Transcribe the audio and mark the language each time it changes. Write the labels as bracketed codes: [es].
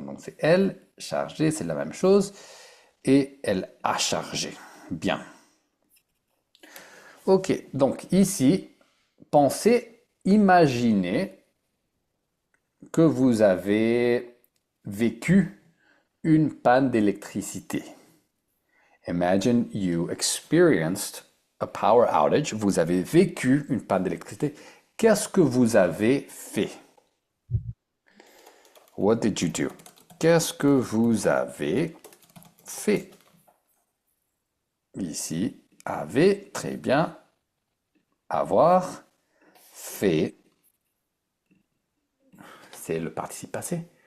[fr] Donc c'est elle, chargé, c'est la même chose. Et elle a chargé. Bien. Ok, donc ici, pensez, imaginez que vous avez vécu une panne d'électricité. [en] Imagine you experienced a power outage. [fr] Vous avez vécu une panne d'électricité. Qu'est-ce que vous avez fait? [en] What did you do? [fr] Qu'est-ce que vous avez fait? Ici, avez, très bien. Avoir fait, c'est le participe passé.